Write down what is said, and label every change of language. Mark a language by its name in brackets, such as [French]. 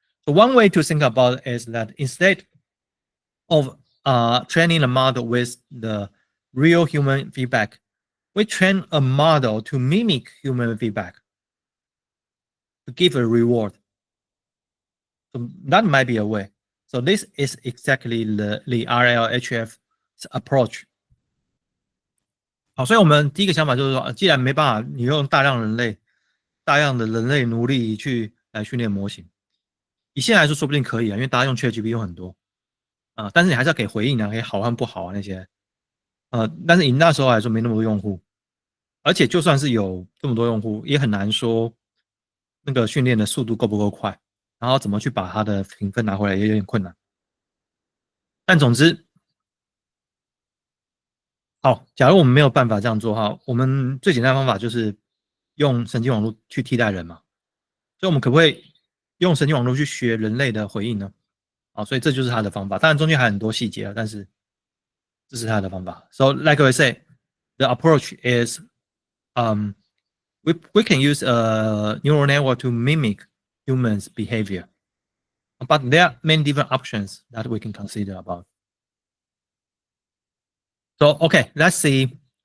[English] So one way to think about it is that instead of training a model with the real human feedback, we train a model to mimic human feedback to give a reward. So that might be a way. So this is exactly the RLHF approach. [Chinese] 好，所以我们第一个想法就是说，既然没办法，你用大量的人类奴隶来训练模型，以现在来说说不定可以啊，因为大家用 ChatGPT 用很多但是你还是要给回应啊，可以好和不好啊那些，但是以那时候来说没那么多用户，而且就算是有这么多用户，也很难说那个训练的速度够不够快，然后怎么去把它的评分拿回来也有点困难。但总之，好，假如我们没有办法这样做哈，我们最简单的方法就是用神经网络去替代人嘛。所以我们可不可以用神经网络去学人类的回应呢？好，所以这就是它的方法。当然中间还有很多细节啊，但是这是它的方法。 [English] So like I say, the approach is, we can use a neural network to mimic humans' behavior, but there are many different options that we can consider about. So okay, let's see.